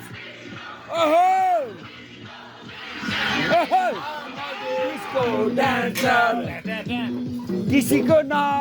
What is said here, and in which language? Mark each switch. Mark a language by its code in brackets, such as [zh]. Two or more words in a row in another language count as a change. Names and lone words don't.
[en] Oh! Oh! Disco dancer! [hi] किसी को ना